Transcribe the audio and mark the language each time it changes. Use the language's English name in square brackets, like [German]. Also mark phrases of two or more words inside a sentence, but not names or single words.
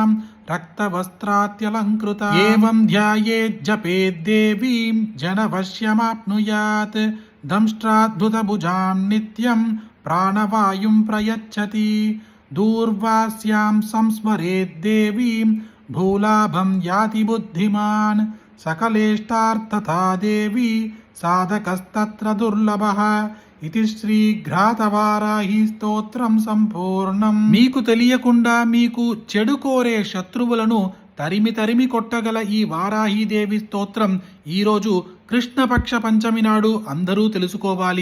[Sanskrit] रक्तवस्त्रात्यलङ्कृता एवं ध्यायेज्जपेद्देवीं जनवश्यमाप्नुयात् दंष्ट्राद्भुतभुजां नित्यं प्राणवायुं प्रयच्छति दूर्वास्यां संस्मरेद्देवीं भूलाभं याति बुद्धिमान् सकलेष्टार्थता देवी साधकस्तत्र दुर्लभः [Telugu] ఇది శ్రీఘ్రాతవారాహి స్తోత్రం సంపూర్ణం. మీకు తెలియకుండా మీకు చెడు కోరే శత్రువులను తరిమి కొట్టగల ఈ వారాహీదేవి స్తోత్రం ఈరోజు కృష్ణపక్ష పంచమి నాడు అందరూ తెలుసుకోవాలి.